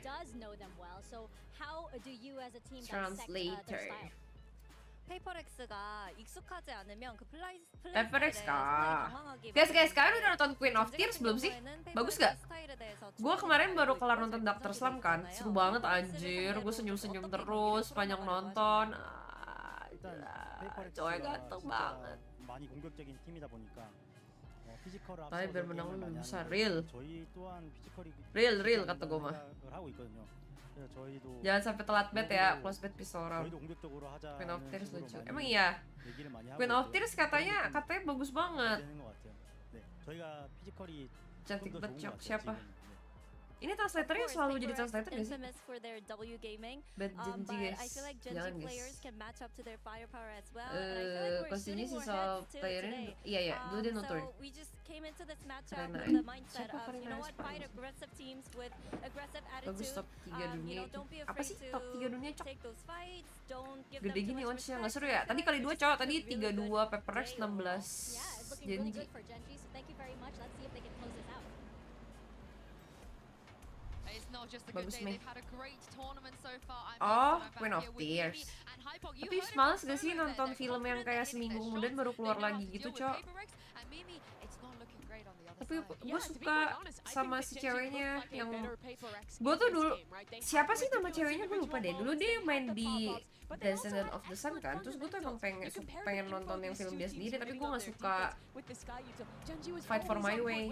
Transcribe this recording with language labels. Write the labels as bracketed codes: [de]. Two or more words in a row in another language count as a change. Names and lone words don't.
[id] PPX kah? Guys, kalian udah nonton Queen of Tears belum sih? Bagus gak? Gue kemarin baru kelar nonton Doctor Slump kan. Seru banget anjir. Gue senyum-senyum terus panjang nonton. Cowoknya ganteng banget. [ko] 많이 공격적인 팀이다 보니까 피지컬을 [id] tapi biar menang [ko] 게임을 [id] lu [ko] 많이 [id] bisa [ko] 하는데 [id] real [ko] 저희 또한 피지컬이 [id] real kata gue mah. [ko] 생각을 하고 있거든요. 그래서 저희도 [id] Jangan sampai telat bet ya, [en] close bet Pistoran. [ko] 저희도 공격적으로 하자는 [id] Queen of Tears [ko] 식으로 [id] lucu. [ko] 많이 [id] Emang iya? [ko] 얘기를 많이 하고 [id] Queen of [ko] 있고요. [id] Tears katanya bagus banget. [ko] 되는 것 같아요. 네, 저희가 피지컬이 [id] Cantik [ko] 좀더 [id] banget, [ko] 좋은 것 [id] Cok. [ko] 같아요, [id] Siapa? [ko] 지금. [id] Ini translatornya selalu jadi translator gak sih? [en] Infamous for their W gaming. Bad Genji But guys. I feel like Genji [id] Jangan [en] players guys. can match up to their firepower as well. And I feel like we're [id] Konsumsi [en] shooting more [id] soal [en] heads to it [id] playernya. [en] today. [id] Iya, dulu dia nonton. [en] So we just came into this matchup [id] Karena [en] with the mindset [id] siapa [en] of, you know [id] Karena [en] what, fight aggressive teams with aggressive [id] bagus [en] attitude. [id] top 3 dunia [en] You know, [id] itu. [en] don't be [id] Apa [en] afraid [id] sih [en] to [id] top 3 dunia, Cok? [en] take those fights. Don't give [id] Gede [en] them too [id] gini [en] much [id] watchnya [en] respect. [id] nggak seru ya? Tadi kali 2 Cok, tadi 3-2 Pepperex 16 [en] Yeah, it's looking really Genji. good for Genji. So thank you very much. Let's see if they can close this out. It's not just a good [id] Bagus [en] day, [id] nih. [en] they've had a great tournament so far. [id] Oh, Queen of Tears. Tapi males gak sih nonton film yang kayak seminggu kemudian baru keluar lagi gitu, Cok? Tapi gue suka sama si ceweknya yang gue tuh dulu siapa sih nama ceweknya gue lupa deh. Dulu dia main di Descendant of the Sun kan. Terus gue tuh emang pengen nonton yang film dia sendiri, tapi gue nggak suka Fight for My Way.